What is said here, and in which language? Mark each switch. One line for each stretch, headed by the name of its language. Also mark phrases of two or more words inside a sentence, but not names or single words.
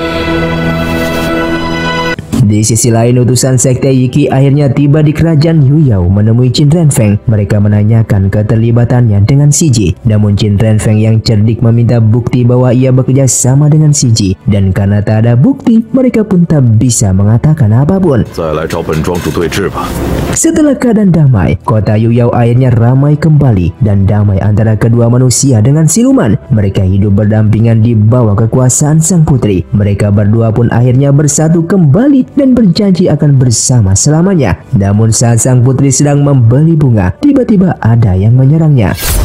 Indonesian: Di sisi lain, utusan sekte Yiki akhirnya tiba di kerajaan Yuyao menemui Qin Renfeng. Mereka menanyakan keterlibatannya dengan Shiji. Namun Qin Renfeng yang cerdik meminta bukti bahwa ia bekerja sama dengan Shiji. Dan karena tak ada bukti, mereka pun tak bisa mengatakan apapun.
Chinese: 再来找本庄主对峙吧。
Indonesian: Setelah keadaan damai, kota Yuyao akhirnya ramai kembali dan damai antara kedua manusia dengan siluman. Mereka hidup berdampingan di bawah kekuasaan sang putri. Mereka berdua pun akhirnya bersatu kembali dan berjanji akan bersama selamanya. Namun saat sang putri sedang membeli bunga, tiba-tiba ada yang menyerangnya.